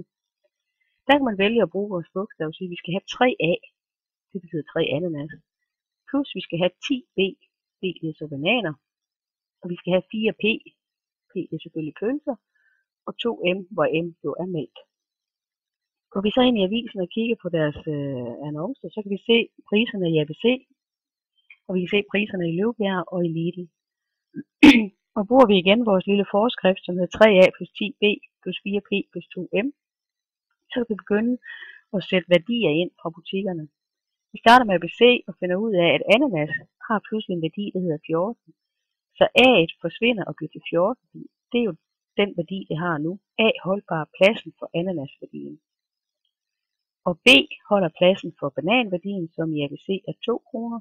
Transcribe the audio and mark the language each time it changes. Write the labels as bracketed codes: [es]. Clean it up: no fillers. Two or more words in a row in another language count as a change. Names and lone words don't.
[da] Der kan man vælge at bruge vores bogstaver og sige, at vi skal have 3A, det betyder 3 ananas, plus vi skal have 10B, B det er så bananer, og vi skal have 4P, P det er selvfølgelig pølser, og 2M, hvor M jo er mælk. Går vi så ind i avisen og kigger på deres annoncer, så kan vi se priserne i ABC, og vi kan se priserne i Løvbjerg og i Lidl. Og bruger vi igen vores lille forskrift, som hedder 3a plus 10b plus 4p plus 2m, så kan vi begynde at sætte værdier ind fra butikkerne. Vi starter med ABC og finder ud af, at ananas har pludselig en værdi, der hedder 14. Så A'et forsvinder og bliver til 14. Det er jo den værdi, det har nu. A holdt bare pladsen for ananasværdien. Og B holder pladsen for bananværdien, som i ABC er 2 kroner.